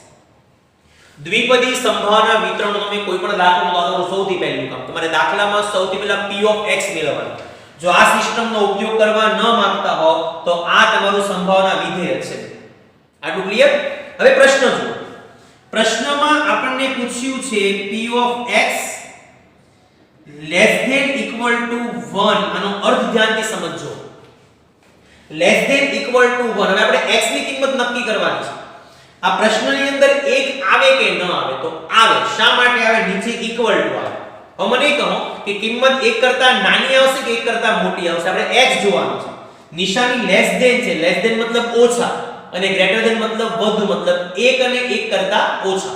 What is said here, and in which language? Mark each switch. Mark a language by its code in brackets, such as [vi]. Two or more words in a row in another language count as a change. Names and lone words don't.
[gu] દ્વિપદી સંભાવના વિતરણનો તમે કોઈ પણ દાખલો લો, સૌથી પહેલું કામ તમારે દાખલામાં સૌથી પહેલા [en] p of x [gu] મેળવવાનું. જો આ સિસ્ટમનો ઉપયોગ કરવા ન માંગતા હો તો આ તમારું સંભાવના વિધેય છે. આટલું ક્લિયર? હવે પ્રશ્ન જુઓ. પ્રશ્નમાં આપણને પૂછ્યું છે [en] p of x less than equal to 1. [gu] આનો અર્થ ધ્યાનથી સમજો. [en] less than equal to 1. [gu] હવે આપણે x ની કિંમત નક્કી કરવાની છે. આ પ્રશ્નની અંદર 1 આવે કે ન આવે? તો આવે. શા માટે આવે? નીચે [en] equal to [gu] આવે. હવે મને કહો કે કિંમત 1 કરતા નાની આવશે કે 1 કરતા મોટી આવશે? આપણે x જોવાનું છે. નિશાની [en] less than [gu] છે, [en] less than [gu] મતલબ ઓછા અને [en] greater than [gu] મતલબ વધુ, મતલબ 1 અને 1 કરતા ઓછા.